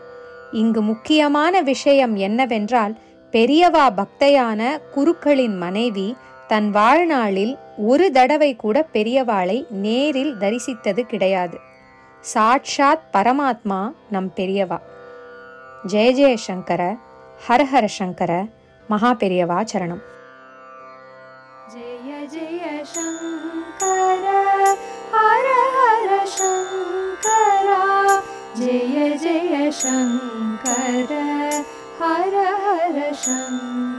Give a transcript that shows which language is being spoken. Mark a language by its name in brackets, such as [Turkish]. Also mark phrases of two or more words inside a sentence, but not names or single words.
[Tamil] இங்கு முக்கியமான விஷயம் என்னவென்றால், பெரியவா பக்தையான குருக்களின் மனைவி தன் வாழ்நாளில் ஒரு தடவை கூட பெரியவாளை நேரில் தரிசித்தது கிடையாது. சாட்சாத் பரமாத்மா நம் பெரியவா. [Sanskrit] जय जय शंकर हर हर शंकर [Tamil] மகா பெரியவா சரணம். [Sanskrit] जय जय शंकर हर हर शंकरा जय जय शंकर हर हर शंकर।